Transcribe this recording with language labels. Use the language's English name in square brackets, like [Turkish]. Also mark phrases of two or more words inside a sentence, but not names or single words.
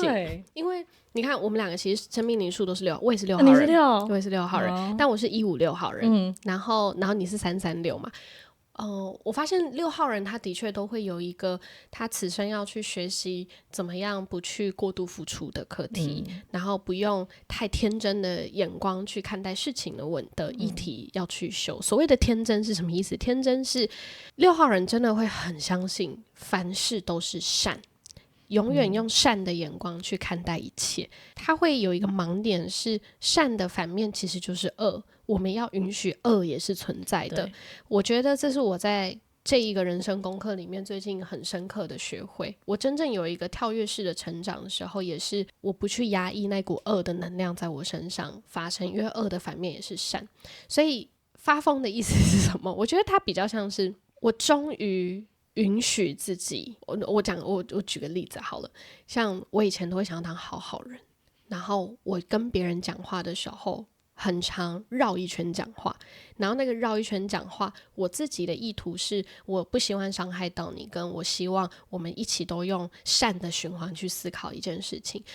[Chinese] 對，因為你看，我們兩個其實生命靈數都是6，我也是6號人，我也是6號人，但我是156號人。然後你是336嘛？我發現6號人他的確都會有一個他此生要去學習怎麼樣不去過度付出的課題，然後不用太天真的眼光去看待事情的議題要去修。所謂的天真是什麼意思？天真是6號人真的會很相信凡事都是善， 永遠用善的眼光去看待一切。他會有一個盲點是，善的反面其實就是惡，我們要允許惡也是存在的。我覺得這是我在這一個人生功課裡面最近很深刻的學會。我真正有一個跳躍式的成長的時候，也是我不去壓抑那股惡的能量在我身上發生，因為惡的反面也是善。所以發瘋的意思是什麼？我覺得它比較像是我終於允許自己，我舉個例子好了，像我以前都會想要當好好人，然後我跟別人講話的時候很常繞一圈講話，然後那個繞一圈講話，我自己的意圖是我不希望傷害到你，跟我希望我們一起都用善的循環去思考一件事情。